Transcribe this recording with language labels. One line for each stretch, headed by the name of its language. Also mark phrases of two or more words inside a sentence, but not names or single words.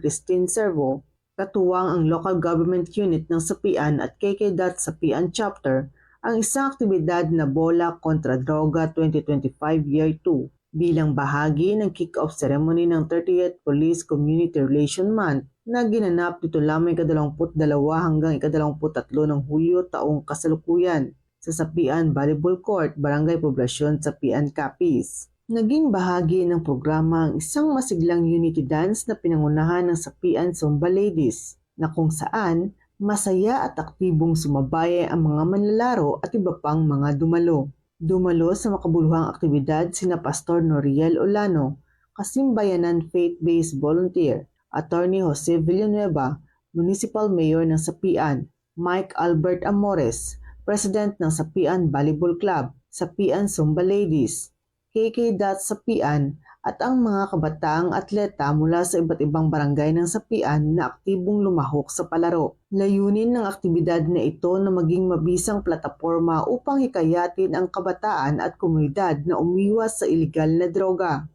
Filipino: Christine Servo, katuwang ang
English: local government unit
Filipino: ng Sapian at KKDAT Sapian Chapter, ang isang aktibidad na Bola kontra Droga 2025 Year 2 bilang bahagi ng
English: kick-off ceremony
Filipino: ng 30th Police Community Relation Month na ginanap dito lamang 22 hanggang 23 ng Hulyo taong kasalukuyan sa Sapian Volleyball Court, Barangay Poblasyon, Sapian, Capiz. Naging bahagi ng programa ang isang masiglang
English: unity dance
Filipino: na pinangunahan ng Sapian Zumba Ladies na kung saan masaya at aktibong sumabay ang mga manlalaro at iba pang mga dumalo. Dumalo sa makabuluhang aktibidad sina Pastor Noriel Olano, Kasimbayanan Faith-Based Volunteer, Attorney Jose Villanueva, Municipal Mayor ng Sapian, Mike Albert Amores, President ng Sapian Volleyball Club, Sapian Zumba Ladies, KKDAT Sapian, at ang mga kabataang atleta mula sa iba't ibang barangay ng Sapian na aktibong lumahok sa palaro. Layunin ng aktibidad na ito na maging mabisang plataporma upang hikayatin ang kabataan at komunidad na umiwas sa ilegal na droga.